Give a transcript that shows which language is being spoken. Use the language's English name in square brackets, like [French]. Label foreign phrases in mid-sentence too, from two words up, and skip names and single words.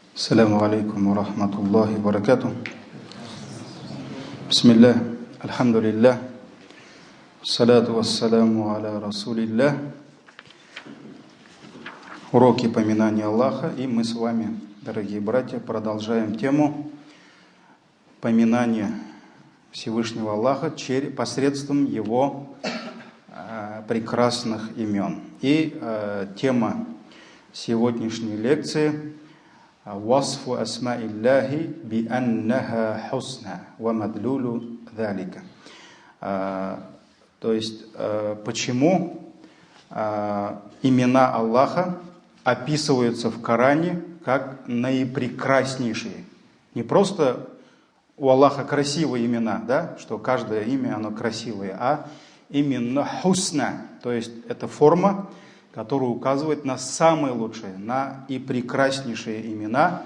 [Arabic] السلام عليكم ورحمة الله وبركاته. بسم الله، الحمد لله، الصلاة والسلام على رسول الله. [Russian] Уроки поминания Аллаха, и мы с вами, дорогие братья, продолжаем тему поминания Всевышнего Аллаха посредством Его прекрасных имен. И тема сегодняшней лекции [Arabic] «وصف أسماء الله بأنها حسنى ومدلول ذلك». [Russian] То есть, почему имена Аллаха описываются в Коране как наипрекраснейшие. Не просто у Аллаха красивые имена, да, что каждое имя, оно красивое, а именно хусна, то есть это форма, которая указывает на самые лучшие, на и прекраснейшие имена.